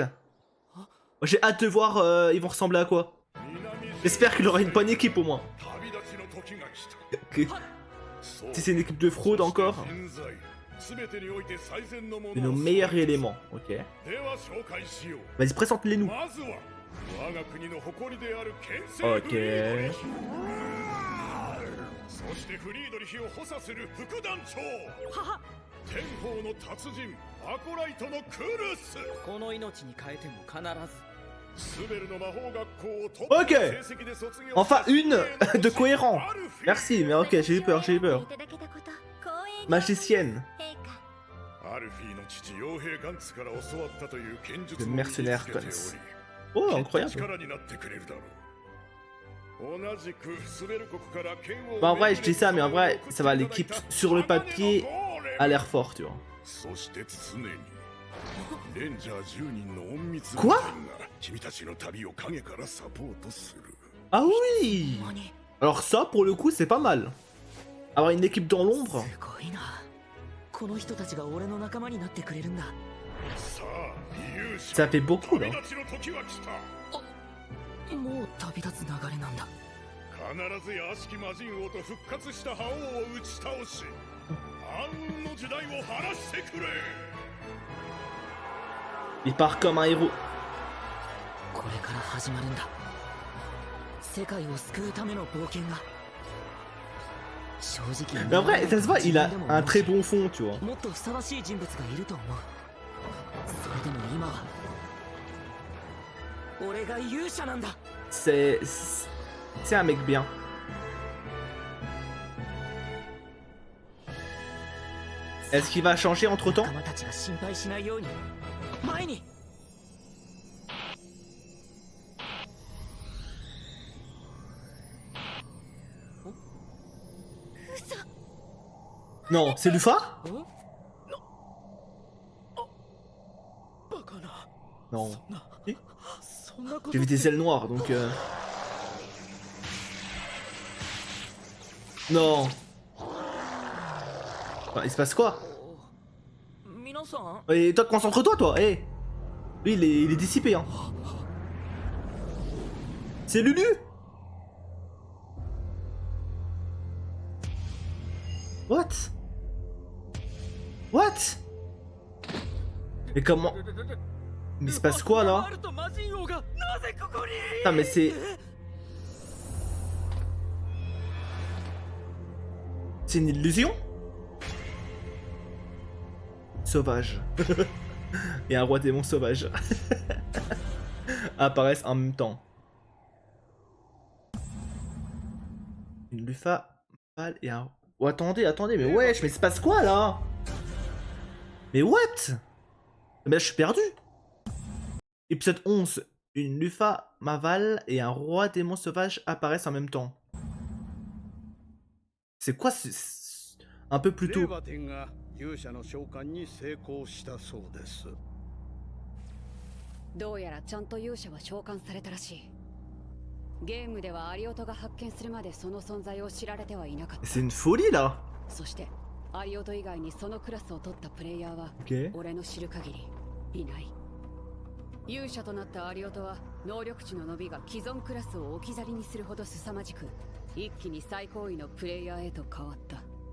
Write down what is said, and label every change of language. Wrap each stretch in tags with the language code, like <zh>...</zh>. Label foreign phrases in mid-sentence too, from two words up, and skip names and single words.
<fr>J'ai hâte de voir, ils vont ressembler à quoi. J'espère qu'il aura une bonne équipe au moins. Si c'est une équipe de fraude encore. C'est nos meilleurs éléments, ok. Vas-y, présente-les-nous. Ok.</fr> <ja>そしてフリードリヒを補佐する副団長天宝の達人アコライトのクルスこの命に変えても必ずスベルの魔法学校をトップの</ja> <fr>Ok.</fr> <ja>成績で卒業</ja> <fr>Enfin une de cohérent. Merci, mais ok, j'ai eu peur, j'ai eu peur. Magicienne.</fr> <ja>アルフィーの父傭兵ガンツから教わったという剣術</ja> <fr>Le</fr> <ja>を身につけて</ja> <fr>mercenaire</fr> <ja>おり</ja> <fr>Guns. Oh,</fr> <ja>きっと</ja> <fr>incroyable.</fr> <ja>力になってくれるだろう同じくスベル国から剣を</ja> <fr>Bah, en vrai, je dis ça, mais en vrai, ça va, l'équipe sur le papier a l'air fort, tu vois.</fr> <ja>そして常にレンジャー10人の隠密部</ja> <fr>Quoi</fr> <ja>隊が君たちの旅を影からサポートする</ja> <fr>Ah oui. Alors ça, pour le coup, c'est pas mal. Avoir une équipe dans l'ombre.</fr> <ja>すごいなこの人たちが俺の仲間になってくれるんださあ勇者</ja> <fr>Ça fait beaucoup, là.</fr> <ja>旅立ちの時は来たもう旅立つ流れなんだ必ずや悪しき魔人王と復活した覇王を打ち倒し暗雲の時代を晴らしてくれ</ja> <fr>Il part comme un héros.</fr> <ja>これから始まるんだ世界を救うための冒険が正直</ja> <fr>Mais en vrai, ça se voit, il a un très bon fond, tu vois.</fr> <ja>もっとふさわしい人物がいると思うそれでも今は俺が勇者なんだ</ja> <fr>C'est un mec bien. Est-ce qu'il va changer entre temps?</fr> <ja>仲間たちが心配しないように前に</ja> <fr>Non, c'est Lufa?</fr> <ja>バカな</ja> <fr>Non.</fr> <ja>そんなこと</ja> <fr>J'ai vu des ailes noires, donc... Non. Enfin, il se passe quoi?</fr> <ja>皆さん</ja> <fr>Et toi, concentre-toi, toi. Eh. Lui, il est dissipé, hein. C'est Lulu. What? What? Mais comment? Mais il se passe quoi, là?</fr> <ja>ワルと魔人王がなぜここに</ja> <fr>Putain, mais c'est... C'est une illusion? Sauvage. Et un roi démon sauvage. Apparaissent en même temps. Une Lufa pâle et un... Oh, attendez, mais wesh, mais il se passe quoi, là? Mais what? Mais là, je suis perdu. Épisode 11. Une Lufa Maval et un roi démon sauvage apparaissent en même temps. C'est quoi un peu plus</fr> <ja>レ</ja> <fr>tôt?</fr> <ja>ーバテンが勇者の召喚に成功したそうです。どうやらちゃんと勇者は召喚されたらしい。ゲームではアリオトが発見するまでその存在を知られてはいなかった。</ja> <fr>C'est une folie là.</fr> <ja>そしてアリオト以外にそのクラスを取ったプレイヤーは</ja> <fr>Ok.</fr> <ja>俺の知る限りいない。勇者となったアリオトは能力値の伸びが既存クラスを置き去りにするほど凄まじく、一気に最高位のプレイヤーへと変わった。</ja>